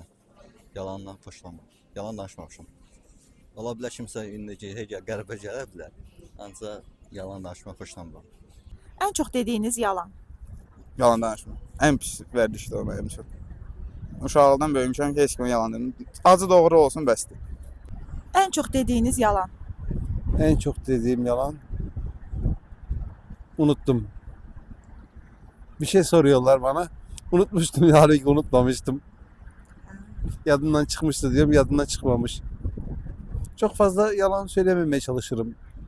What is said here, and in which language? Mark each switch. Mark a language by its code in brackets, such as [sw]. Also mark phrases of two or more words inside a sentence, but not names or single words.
[az] Yalandan xoşlamıram. Yalan danışmamışım. Ola bilər kimsə indiki qəribə gələ bilər. Ancaq yalan danışmaq xoşlamıram. [tr] En çok dediğiniz yalan. [az] Yalan danışma. Ən pis vərdişdir o mənim üçün. Uşaqlıqdan böyümüşəm ki, heç kimə yalan demir. Acı doğru olsun bəsdir. [tr] En çok dediğiniz yalan. En çok dediğim yalan. Unuttum. Bir şey soruyorlar bana. Unutmuştum, halbuki unutmamıştım. Yadından çıkmıştı diyorum, yadından çıkmamış. Çok fazla yalan söylememeye çalışırım.